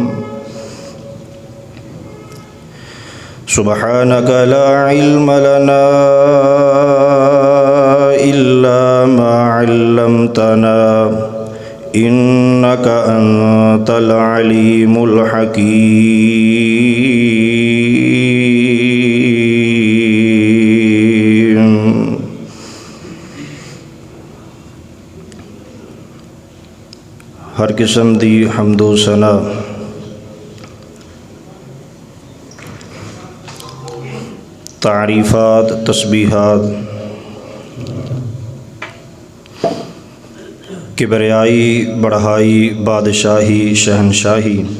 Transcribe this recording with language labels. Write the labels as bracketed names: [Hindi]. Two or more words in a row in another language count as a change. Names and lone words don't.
[Arabic] سبحانك لا علم لنا إلا ما علمتنا إنك أنت العليم الحكيم. [Saraiki] हर किस्म दी हम्दो सना तारीफ़ात तस्बीहात किबरियाई बढ़ाई बादशाही शहनशाही